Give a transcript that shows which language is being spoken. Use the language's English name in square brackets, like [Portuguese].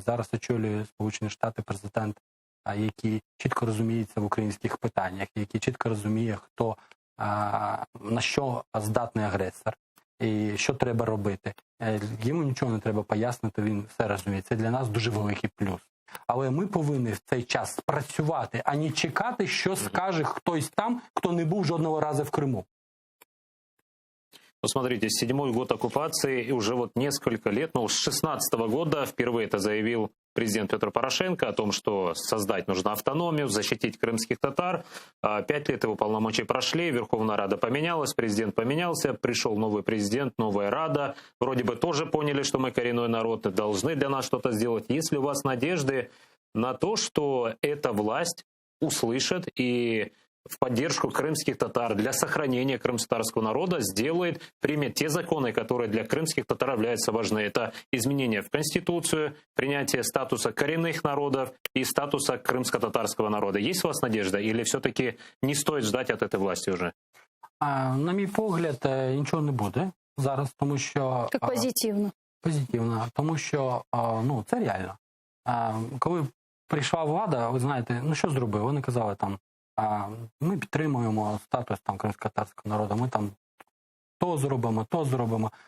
[Ukrainian] Зараз очолює Сполучені Штати президент, який чітко розуміється в українських питаннях, який чітко розуміє, хто на що здатний агресор і що треба робити. Йому нічого не треба пояснити, він все розуміє. Це для нас дуже великий плюс. Але ми повинні в цей час спрацювати, а не чекати, що скаже хтось там, хто не був жодного разу в Криму. [Russian] Ну, смотрите, 7-й год оккупации, и уже вот несколько лет, с 16-го года впервые это заявил президент Петр Порошенко о том, что создать нужно автономию, защитить крымских татар. 5 лет его полномочий прошли, Верховная Рада поменялась, президент поменялся, пришел новый президент, новая Рада. Вроде бы тоже поняли, что мы коренной народ, должны для нас что-то сделать. Есть ли у вас надежды на то, что эта власть услышит и в поддержку крымских татар, для сохранения крымско-татарского народа примет те законы, которые для крымских татар являются важны? Это изменения в Конституцию, принятие статуса коренных народов и статуса крымско-татарского народа. Есть у вас надежда или все-таки не стоит ждать от этой власти уже? [Ukrainian] На мій погляд, нічого не буде зараз, тому що... Як позитивно. Позитивно, тому що це реально. Коли прийшла влада, ви знаєте, що зробили? Вони казали там, ми підтримуємо статус кримсько-татарського народу, ми там то зробимо.